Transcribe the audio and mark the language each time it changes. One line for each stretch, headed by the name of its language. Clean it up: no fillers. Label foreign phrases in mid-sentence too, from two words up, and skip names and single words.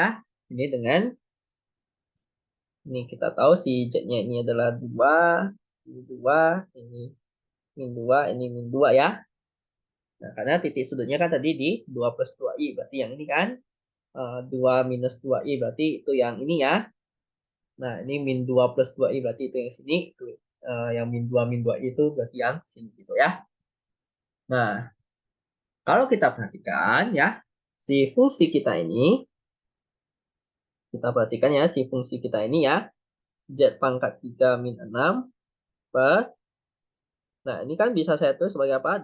Indonesian: Ini dengan ini kita tahu si Z-nya ini adalah 2, ini 2, ini min 2, ini min 2 ya. Nah, karena titik sudutnya kan tadi di 2 plus 2i, berarti yang ini kan 2 minus 2i, berarti itu yang ini ya. Nah, ini min 2 plus 2i, berarti itu yang sini. Itu, yang min 2 min 2i itu berarti yang sini gitu ya. Nah, kalau kita perhatikan ya, si fungsi kita ini kita perhatikan ya, si fungsi kita ini ya, Z pangkat 3 min 6 per, nah ini kan bisa saya tulis sebagai apa?